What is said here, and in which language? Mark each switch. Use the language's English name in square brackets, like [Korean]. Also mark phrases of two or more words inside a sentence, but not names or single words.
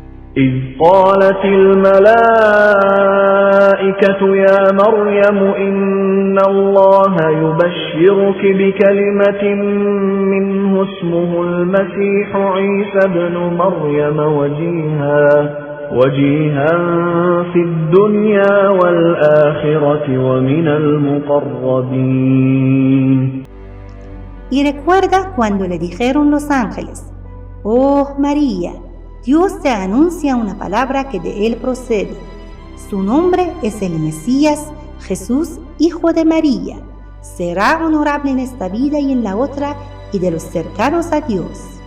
[Arabic] إذ قالت الملائكة يا مريم إن الله يبشرك بكلمة منه اسمه المسيح عيسى ابن مريم وجيها في الدنيا والآخرة ومن المقربين. [Spanish] Y recuerda cuando le dijeron los ángeles: Oh María, Dios te anuncia una palabra que de él procede. Su nombre es el Mesías, Jesús, hijo de María. Será honorable en esta vida y en la otra, y de los cercanos a Dios.